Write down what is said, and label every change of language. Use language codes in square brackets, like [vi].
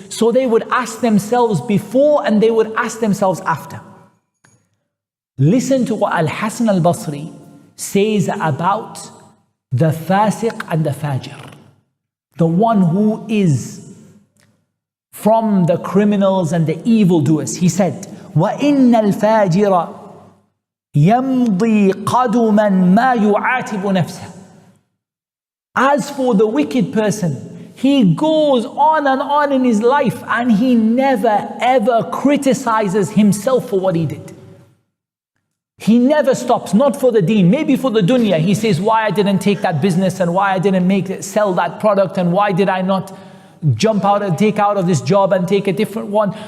[en] So they would ask themselves before and they would ask themselves after. Listen to what Al-Hasan al-Basri says about the fasiq and the fajr, the one who is from the criminals and the evildoers. [ar] He said, وَإِنَّ الْفَاجِرَ يَمْضِي قَدُمًا مَا يُعَاتِبُ نَفْسَهُ. [en] As for the wicked person, he goes on and on in his life and he never ever criticizes himself for what he did. He never stops, not for the deen, maybe for the dunya. He says, why I didn't take that business and why I didn't sell that product and why did I not jump out and take out of this job and take a different one.